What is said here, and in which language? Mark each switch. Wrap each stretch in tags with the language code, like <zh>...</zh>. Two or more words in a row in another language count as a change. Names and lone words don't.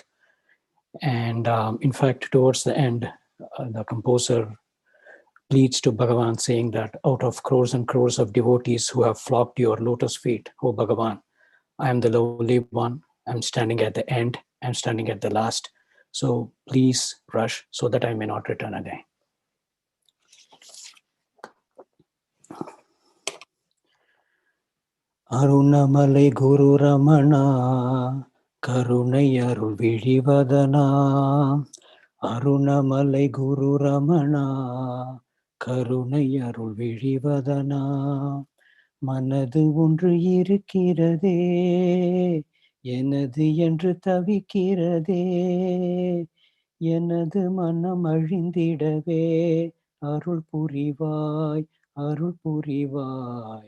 <en>And in fact, towards the end, the composer pleads to Bhagavan, saying that out of crores and crores of devotees who have flocked to your lotus feet, O Bhagavan, I am the lowly one. I'm standing at the end. I'm standing at the last. So please rush so that I may not return again.</en> <ta>அருணமலை குரு ரமணா, கருணை அருள் விழிவதனா. அருணமலை குரு ரமணா, கருணை அருள் விழிவதனா. மனது ஒன்று இருக்கிறதே, எனது என்று தவிக்கிறதே, எனது மனம் அழிந்திடவே அருள் புரிவாய், அருள் புரிவாய்.</ta>